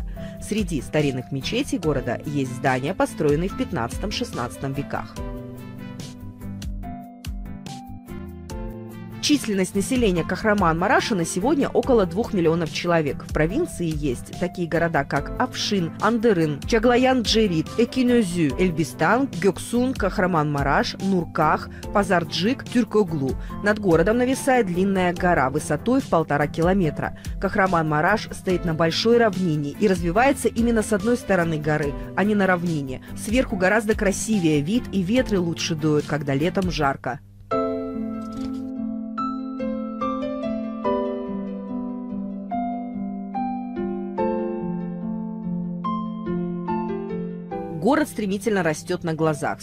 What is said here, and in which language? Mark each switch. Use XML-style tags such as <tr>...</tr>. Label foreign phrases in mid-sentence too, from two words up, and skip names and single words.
<ru>Среди старинных мечетей города есть здания, построенные в 15-16 веках. Численность населения Кахраман-Мараша на сегодня около 2 миллионов человек. В провинции есть такие города, как Афшин, Андырын, Чаглаян-Джерит, Экинözü, Эльбистан, Гёксун, Кахраман-Мараш, Нурках, Пазарджик, Тюркоглу. Над городом нависает длинная гора высотой в 1,5 километра. Кахраман-Мараш стоит на большой равнине и развивается именно с одной стороны горы, а не на равнине. Сверху гораздо красивее вид, и ветры лучше дуют, когда летом жарко. Город стремительно растет на глазах.</ru>